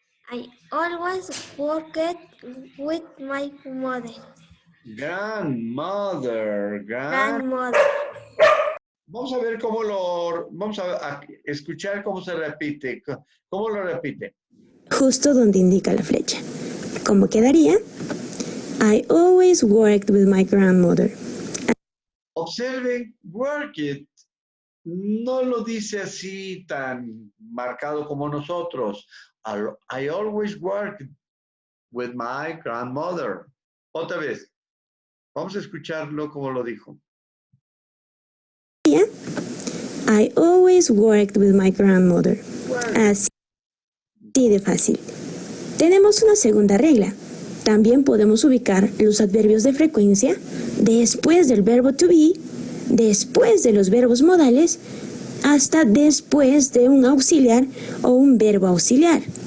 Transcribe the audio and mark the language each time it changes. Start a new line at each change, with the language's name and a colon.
English: I always worked with my mother. Grandmother. Grandmother.
Spanish: Vamos a ver vamos a escuchar cómo se repite. ¿Cómo lo repite? Justo donde indica la flecha. ¿Cómo quedaría?
English: I always worked with my grandmother.
Spanish: Observen, worked no lo dice así tan marcado como nosotros.
English: I always worked with my grandmother.
Spanish: Otra vez. Vamos a escucharlo como lo dijo.
English: I always worked with my grandmother.
Spanish: Así de fácil. Tenemos una segunda regla. También podemos ubicar los adverbios de frecuencia después del verbo to be, después de los verbos modales, hasta después de un auxiliar o un verbo auxiliar.